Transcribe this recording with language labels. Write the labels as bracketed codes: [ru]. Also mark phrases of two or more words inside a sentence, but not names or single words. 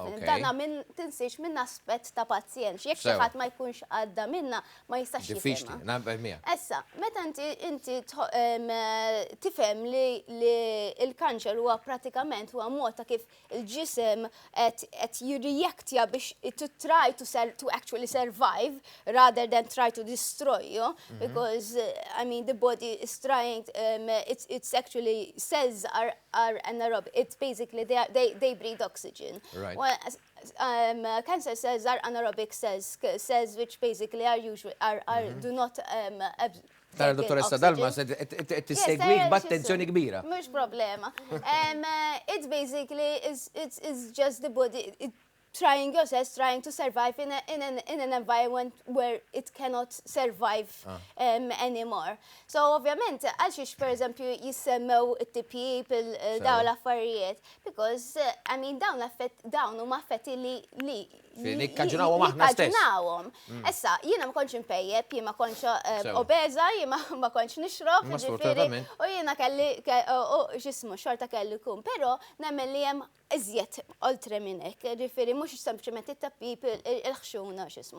[mt] Dana minn tinsiex minn aspett ta' pazjent. Jekk xi ħadd ma jkunx għadda minna ma jistax jifhimha. Issa, meta inti tifhem li il-kanċer huwa pratikament huwa mod ta' kif il-ġisem qed jirreaktja biex [en] to try to actually survive rather than try to destroy you, because I mean the body is trying it's actually cells are anaerobic. It's basically they breathe oxygen. Right. Well, cancer cells are anaerobic cells which basically do not [mt] Tara dottoressa Dalma tissegwik b'attenzjoni kbira. Mhux problema. [en] It basically is just the body. trying yourself, trying to survive in an environment where it cannot survive anymore. [mt] So ovvjament, għalxiex per eżempju jissemmew it-tipjib daw l-affarijiet, [en] because I mean [mt] dawn huma affetti li nikkaġunawhom aħna stess. Nikkaġunawhom. Issa, jiena ma kontx impejjeb, jien ma kontx obeza, jien ma kontx nixrob, ġifieri, u jiena kelli x'ismu xorta kelli kun, però nemmen li hemm iżjed oltre minn hekk, ġifieri mhux sempliċement it-tappib il-ħxuna x'ismu.